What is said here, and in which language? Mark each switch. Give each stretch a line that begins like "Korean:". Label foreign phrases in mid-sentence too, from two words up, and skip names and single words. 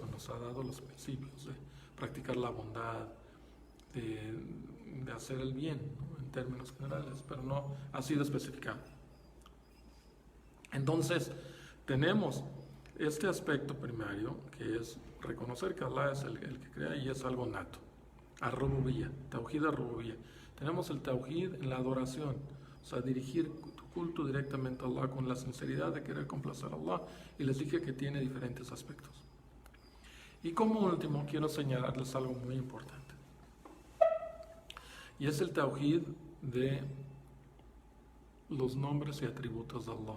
Spanish: Nos ha dado los principios de practicar la bondad, de hacer el bien, ¿no? En términos generales, pero no ha sido especificado. Entonces, tenemos este aspecto primario, que es reconocer que Allah es el que crea y es algo nato.
Arabic: الربوبية، توحيد الربوبية.
Spanish: Tenemos el Tawhid en la adoración, o sea, dirigir tu culto directamente a Allah con la sinceridad de querer complacer a Allah, y les dije que tiene diferentes aspectos. Y como último, quiero señalarles algo muy importante, y es el Tawhid de los nombres y atributos de Allah.